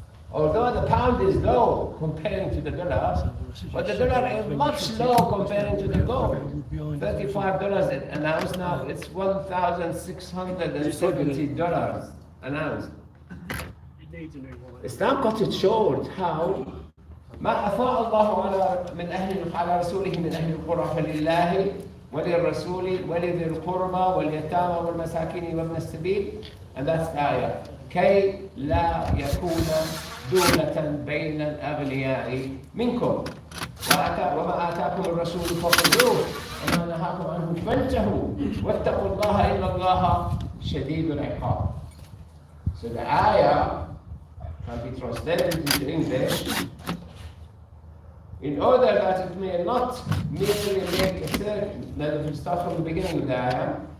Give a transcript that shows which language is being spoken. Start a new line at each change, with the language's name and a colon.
English: Although the pound is low comparing to the dollar, but the dollar is much low comparing to the gold. $35 an ounce now, it's $1,670 an ounce. Islam cut it short. How?
Arabic: ما أفاء الله على رسوله من أهل القرى فلله وللرسول ولذي القربى واليتامى والمساكين وابن السبيل,
English: and that's the ayah.
Arabic: كي لا يكون دولة بين الأغنياء منكم وما آتاكم الرسول فخذوه وما نهاكم عنه فانتهوا واتقوا الله إن الله شديد العقاب.
English: So the ayah can be translated into English in order that it may not merely make a certain. Now if we start from the beginning of the ayah.